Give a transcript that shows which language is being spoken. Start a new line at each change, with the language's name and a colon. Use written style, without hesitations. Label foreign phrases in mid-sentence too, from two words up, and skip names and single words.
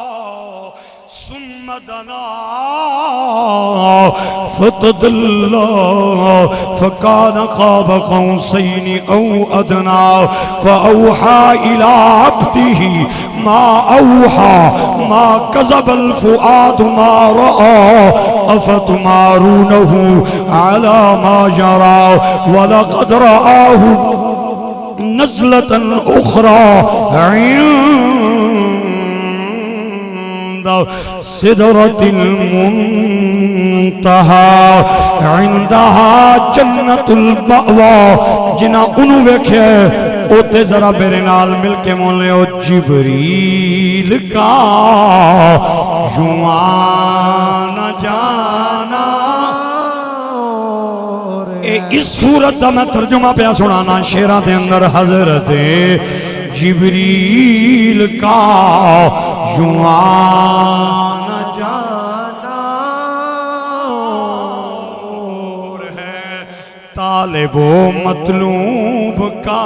Arabic: ثم دنا فتدلى فكان قاب قوسين أو أدنى فأوحى إلى عبده ما أوحى ما كذب الفؤاد ما رأى أفتمارونه على ما جرى ولقد رآه نزلة أخرى عند سدرة المنتهى عندها جنة المأوى
Punjabi: جنا انو ویکھے اوتے ذرا میرے نال مل کے مولے او
Urdu: جبریل کا یوں آنا جانا
Punjabi: اس صورت دا میں ترجمہ پہ سنانا شیران دے اندر
Urdu: حضرت جبریل کا یوں آنا جانا اور ہے طالب و مطلوب کا